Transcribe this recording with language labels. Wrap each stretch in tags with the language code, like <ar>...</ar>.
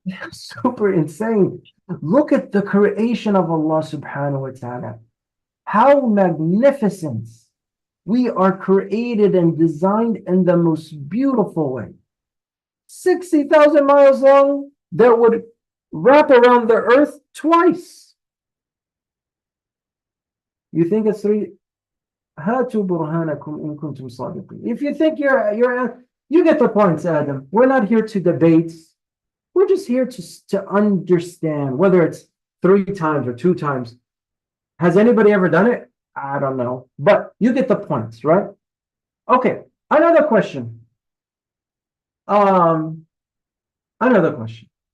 <en>Super insane. Look at the creation of Allah subhanahu wa ta'ala. How magnificent. We are created and designed in the most beautiful way. 60,000 miles long that would wrap around the earth twice. You think it's 3?</en> <ar>هاتوا برهانكم إن كنتم صادقين.</ar> <en>If you think you get the point, Adam. We're not here to debate. We're just here to understand whether it's 3 times or 2 times. Has anybody ever done it? I don't know. But you get the points, right? Okay. Another question. Another question.</en>